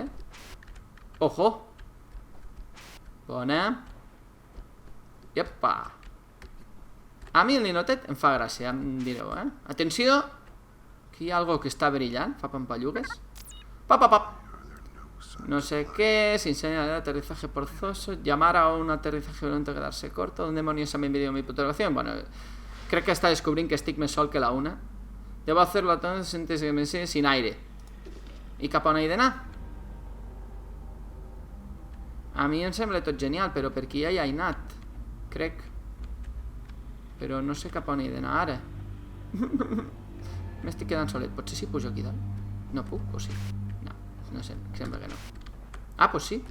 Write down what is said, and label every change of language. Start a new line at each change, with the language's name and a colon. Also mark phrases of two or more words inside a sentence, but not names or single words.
Catalan: Ojo! Bona. Iepa. A mi el ninotet em fa gràcia, em direu, Atenció! Aquí hi ha algo que està brillant, fa pampallugues. Pap, pap, pap.
Spanish: No sé qué, sin señal de aterrizaje forzoso, llamar a un aterrizaje violento, quedarse corto. ¿Dónde demonios han enviado mi puntuación?
Catalan: Bueno, crec que està descobrint que estic més sol que la una.
Spanish: Debo hacerlo entonces antes de que me enseñe sin aire.
Catalan: I cap on he d'anar? A mi em sembla tot genial, però per aquí ja hi he anat. Crec. Però no sé cap on he d'anar ara. M'estic quedant solet. Potser si pujo aquí dalt. No puc, o sí? No, no sé, sembla que no. Ah, pues sí.